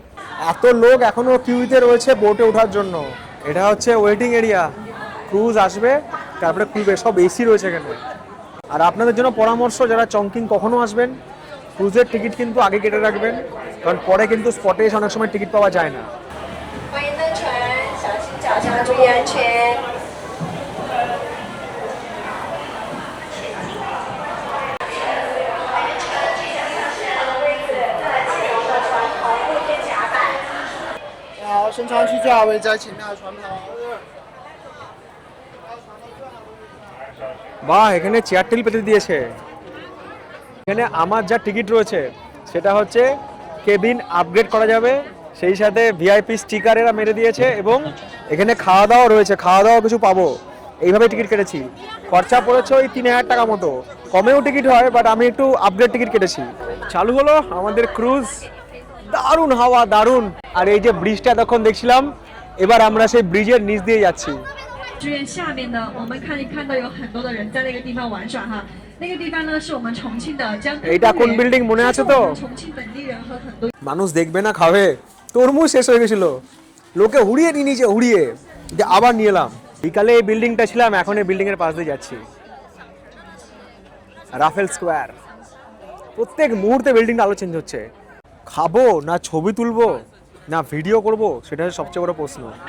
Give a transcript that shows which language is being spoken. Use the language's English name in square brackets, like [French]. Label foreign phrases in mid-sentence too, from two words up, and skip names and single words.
[Bangla] এত লোক এখনও কিউতে রয়েছে বোটে ওঠার জন্য। এটা হচ্ছে [English] waiting area, [Bangla] ক্রুজ আসবে তারপরে খুলবে, সব এসি রয়েছে এখানে। আর আপনাদের জন্য পরামর্শ, যারা চংকিং কখনো আসবেন ক্রুজের টিকিট কিন্তু আগে কেটে রাখবেন, কারণ পরে কিন্তু স্পটে এসে অনেক সময় টিকিট পাওয়া যায় না। [Chinese] 欢迎登船，小心脚下，注意安全。好，升舱区最好位在前面的船头。 [Bangla] বাহ, এখানে চেয়ার টেবিল পেতে দিয়েছে। এখানে আমার যা টিকিট রয়েছে সেটা হচ্ছে [English] cabin upgrade [Bangla] করা যাবে, সেই সাথে ভিআইপি স্টিকারেরা মেরে দিয়েছে, এবং এখানে খাওয়া দাওয়া রয়েছে, খাওয়া দাওয়া কিছু পাবো। এইভাবে টিকিট কেটেছি, খরচা পড়েছে ওই 3000 টাকা মতো। কমেও টিকিট হয়, বাট আমি একটু [English] upgrade ticket [Bangla] কেটেছি। চালু হলো আমাদের ক্রুজ, দারুণ হাওয়া, দারুণ। আর এই যে ব্রিজটা এতক্ষণ দেখছিলাম, এবার আমরা সেই ব্রিজের নিচ দিয়ে যাচ্ছি। [Chinese] 剧院下面呢，我们可以看到有很多的人在那个地方玩耍哈。那个地方呢，是我们重庆的江歌公园。 [Bangla] এইটা কোন বিল্ডিং মনে আছে তো? [Chinese] 重庆本地人和很多 [Bangla] মানুষ দেখবে না খাবে, তরমুজ শেষ হয়ে গেছিল, লোকে হুড়িয়ে নিয়ে নিয়েছে, হুড়িয়ে যে আবার নিয়ে এলাম। বিকালে এই বিল্ডিংটা ছিলাম, এখন এই বিল্ডিং এর পাশ দিয়ে যাচ্ছি। রাফেল স্কোয়ার, প্রত্যেক মুহূর্তে বিল্ডিংটা আলো চেঞ্জ হচ্ছে। খাবো না ছবি তুলবো না ভিডিও করব, সেটা হচ্ছে সবচেয়ে বড় প্রশ্ন।